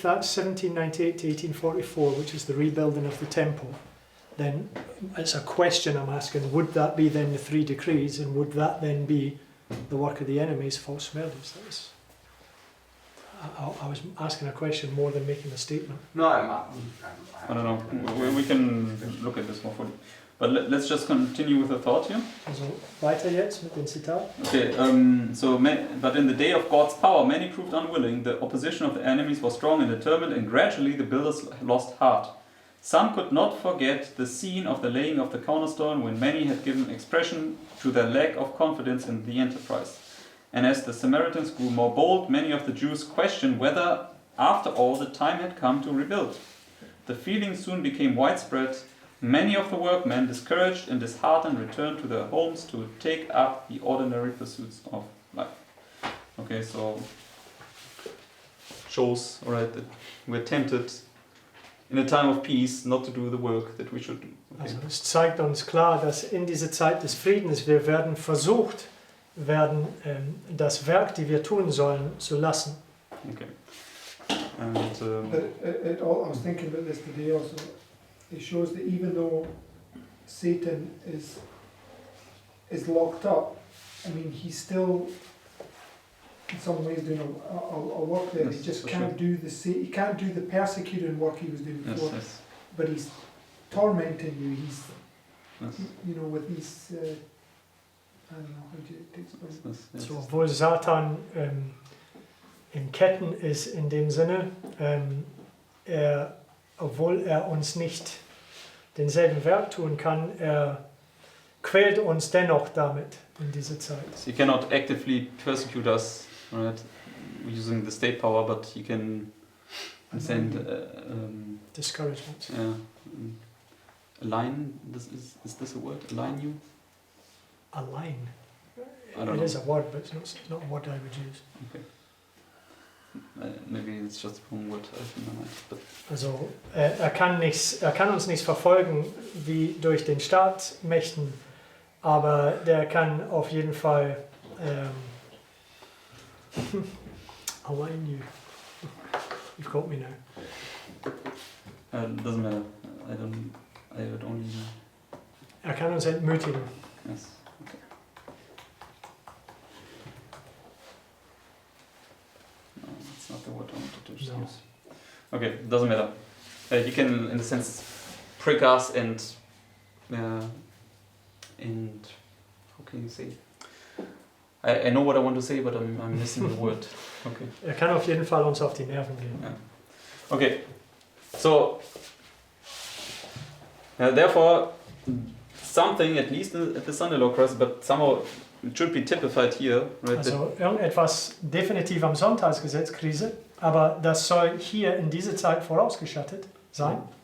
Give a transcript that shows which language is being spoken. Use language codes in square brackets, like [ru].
[en] If that's 1798 to 1844, which is the rebuilding of the temple, then it's a question I'm asking, would that be then the 3 decrees, and would that then be the work of the enemies, false murders? That was, I was asking a question more than making a statement. No, I don't know. We can look at this more fully. But let's just continue with the thought here. [de] Also weiter jetzt mit dem Zitat. [en] Okay, but in the day of God's power, many proved unwilling. The opposition of the enemies was strong and determined, and gradually the builders lost heart. Some could not forget the scene of the laying of the cornerstone, when many had given expression to their lack of confidence in the enterprise. And as the Samaritans grew more bold, many of the Jews questioned whether after all, the time had come to rebuild. The feeling soon became widespread. Many of the workmen, discouraged and disheartened, returned to their homes to take up the ordinary pursuits of life. Okay, so shows, alright, that we're tempted in a time of peace not to do the work that we should do. Okay. [de] Also es zeigt uns klar, dass in dieser Zeit des Friedens wir werden versucht werden, das Werk, die wir tun sollen, zu lassen. [en] Okay. And But I was thinking about this today also. It shows that even though Satan is locked up, I mean, he's still in some ways doing a work there. Yes, He just for can't do he can't do the persecuting work he was doing yes, before. yes, But he's tormenting you. He's yes, you know with these I don't know how to explain. yes, yes. [de] So, obwohl Satan in Ketten ist in dem Sinne, obwohl er uns nicht denselben Werk tun kann, er quält uns dennoch damit in dieser Zeit. [en] So he cannot actively persecute us, right, using the state power, but he can send Discouragement. align. Is this a word? Align you? [de] Allein. [en] I don't It know. is a word, but it's not what I would use. Okay. Maybe it's just one word I have in my mind. But [de] Also er kann uns nicht verfolgen wie durch den Staatsmächten, aber der kann auf jeden Fall [en] align you. You've got me now. doesn't matter. I would only. [de] Er kann uns entmutigen. [en] Yes. Okay. No, that's not the word I wanted to use. No. Okay, doesn't matter. He can, in a sense, prick us and how can you say? I know what I want to say, but I'm missing the word. Okay. [de] Er kann auf jeden Fall uns auf die Nerven gehen. [en] Yeah. Okay. So therefore, something at least at the Sunday law crisis, but somehow it should be typified here, right? [de] Also irgendetwas definitiv am Sonntagsgesetzkrise, aber das soll hier in diese Zeit vorausgeschattet sein.